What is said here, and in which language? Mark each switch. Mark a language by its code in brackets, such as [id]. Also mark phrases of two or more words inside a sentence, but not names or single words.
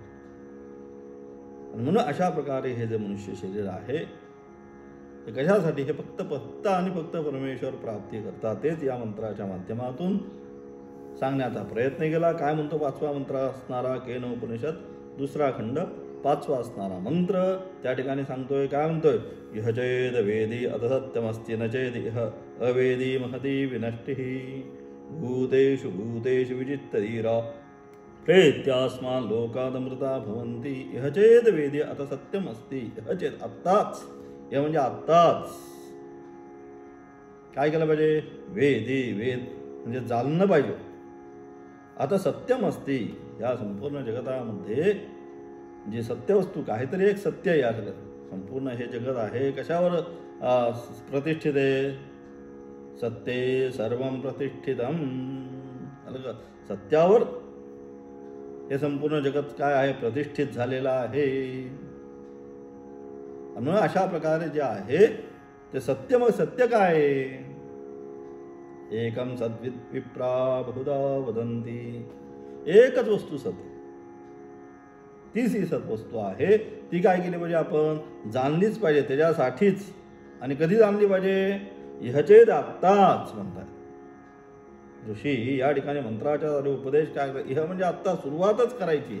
[mr] आणि म्हणून अशा प्रकारे हे जे मनुष्य शरीर आहे हे कशासाठी, हे फक्त आणि फक्त परमेश्वर प्राप्ती करता तेच या मंत्राच्या माध्यमातून सांगण्याचा प्रयत्न केला. काय म्हणतो पाचवा मंत्र असणारा केन उपनिषद दुसरा खंड पाचवा असणारा मंत्र त्या ठिकाणी सांगतोय, काय म्हणतोय, [sa] इह चेद वेदी अथ सत्यमस्ति न चेद इह अवेदी महती विनष्टिः भूतेषु भूतेषु विचित्तधीरा प्रेत्यास्मान् लोकादमृता भवन्ति. इह चेद वेदी अथ सत्यमस्ति, इह चेद [mr] आत्ताच, हे म्हणजे आत्ताच काय केलं पाहिजे, वेदी वेद म्हणजे जाणलं पाहिजे. आता [sa] सत्यम असती, [mr] या संपूर्ण जगतामध्ये जी सत्यवस्तू काहीतरी एक सत्य आहे. या संपूर्ण हे जगत आहे कशावर प्रतिष्ठित आहे, [sa] सत्ये सर्वं प्रतिष्ठितम, [mr] सत्यावर हे संपूर्ण जगत काय आहे प्रतिष्ठित झालेलं आहे. म्हणून अशा प्रकारे जे आहे ते सत्य. मग सत्य काय आहे, [sa] एकम सद्विद विप्रा बहुधा वदंती, [mr] एकच वस्तू सत्य, तीच ही सत्वस्तू आहे. ती काय केली पाहिजे, आपण जाणलीच पाहिजे त्याच्यासाठीच. आणि कधी जाणली पाहिजे, इहचेद आत्ताच म्हणतात ऋषी. या ठिकाणी मंत्राच्या उपदेश काय, इह म्हणजे आत्ता सुरुवातच करायची.